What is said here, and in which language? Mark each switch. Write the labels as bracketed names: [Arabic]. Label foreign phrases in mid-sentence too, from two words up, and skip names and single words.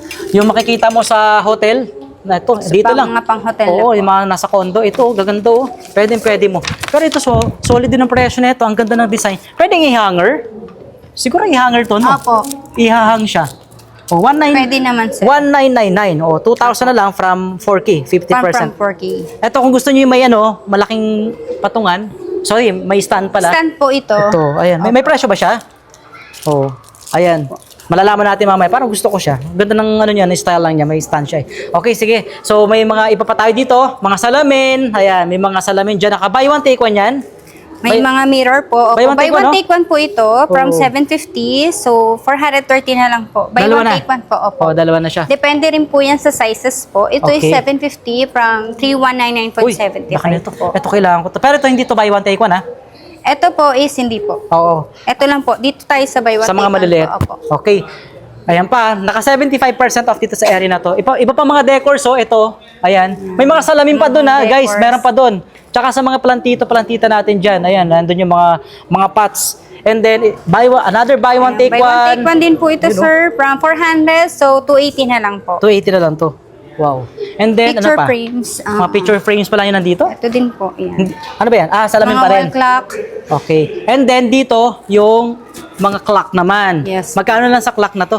[Filipino] Yung makikita mo sa hotel, na ito, dito lang. Mga pang-hotel na Oo, po. yung mga nasa condo, ito, gaganda oh. Pwede mo. Pero ito, solid din ang presyo na ito. Ang ganda ng design. Pwedeng i-hanger? Siguro i-hanger to, no? Opo. I-hang siya. Oh, Pwede naman, sir. 1999. Oh, 2,000 na lang from 4K, 50%. From 4K. Ito, kung gusto niyo yung may malaking patungan. Sorry, may stand pala. Stand po ito. Ito, ayan. May presyo ba siya? Oh, ayan. Malalaman natin mamaya. Parang gusto ko siya. Ganda ng ano niya, style lang niya. May stand siya. Okay, sige. So, may mga iba pa tayo dito. Mga salamin. Ayan, may mga salamin dyan. [English] Naka buy one, take one yan. [Filipino] May mga mirror po. Opo, [English] Buy one, buy take one, one, [Filipino] no? [English] take one [Filipino] po ito [English] from [Filipino] Oo. 750. So, 430 na lang po. Buy Dalawa [English] one, [Filipino] na. [English] take one [Filipino] po. Opo. Oh, dalawa na siya. Depende rin po yan sa sizes po. Ito is Okay. 750 from Uy, 3199.75 baka nito. po. Ito kailangan ko to. Pero ito hindi to [English] buy one, take one, [Filipino] ha? Ito po is hindi po. Oo. Ito lang po. Dito tayo sa [English] buy one, [Filipino] Sa mga take one maliliit. po. Opo. Okay. Ayan pa, naka 75% off dito sa area na to. Iba pa mga decors, so ito, ayan. May mga salamin pa doon ha, Mga guys, decors. meron pa doon. Tsaka sa mga plantita natin dyan, ayan, nandun yung mga pots. [English] And then, another buy one, take Buy one, one. take one [Filipino] din po ito, Yun, oh. sir. From 400, so 280 na lang po. 280 na lang to. Wow. [English] And then, [Filipino] Picture ano pa? frames. Mga [English] picture frames [Filipino] pa lang yun nandito? Ito din po. Yan. Ano ba yan? Salamin Mga pa rin. wall clock. Okay. [English] And then, [Filipino] dito, yung mga clock naman. Yes. Magkano lang sa clock na to?